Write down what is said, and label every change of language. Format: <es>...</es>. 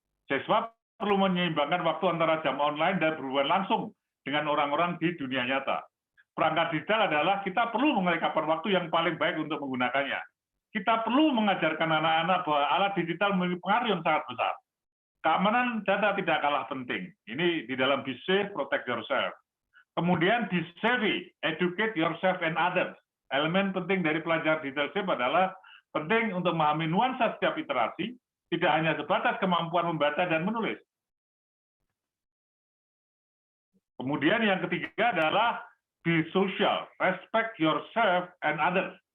<id>Siswa perlu menyeimbangkan waktu antara jam online dan berhubungan langsung dengan orang-orang di dunia nyata. Perangkat digital adalah kita perlu mengelola waktu yang paling baik untuk menggunakannya. Kita perlu mengajarkan anak-anak bahwa alat digital memiliki pengaruh yang sangat besar. Keamanan data tidak kalah penting. Ini di dalam</id> <en>be safe, protect yourself. Kemudian be savvy, educate yourself and others.</en> <id>Elemen penting dari pelajaran digital safe adalah penting untuk memahami nuansa setiap literasi, tidak hanya sebatas kemampuan membaca dan menulis. Kemudian yang ketiga adalah</id> <en>be social, respect yourself and others.</en>